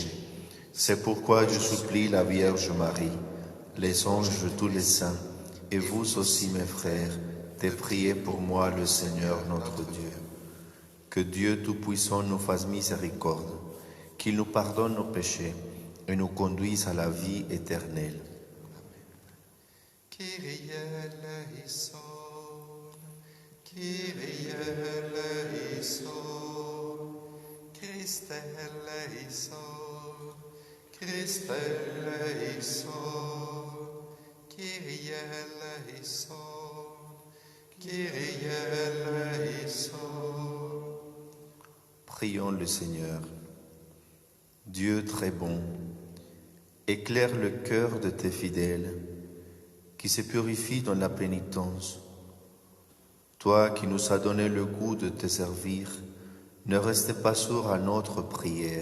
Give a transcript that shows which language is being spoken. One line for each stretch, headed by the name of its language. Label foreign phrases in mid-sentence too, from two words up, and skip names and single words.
French: C'est pourquoi je supplie la Vierge Marie, les anges de tous les saints, et vous aussi mes frères, de prier pour moi le Seigneur notre Dieu. Que Dieu Tout-Puissant nous fasse miséricorde, qu'il nous pardonne nos péchés et nous conduise à la vie éternelle.
Greek: Κύριε ἐλέησον, Κύριε ἐλέησον, Χριστέ ἐλέησον, Χριστέ ἐλέησον, Κύριε ἐλέησον, Κύριε ἐλέησον, Kyrie eleison.
French: Prions le Seigneur. Dieu très bon, éclaire le cœur de tes fidèles qui se purifient dans la pénitence. Toi qui nous as donné le goût de te servir, ne reste pas sourd à notre prière.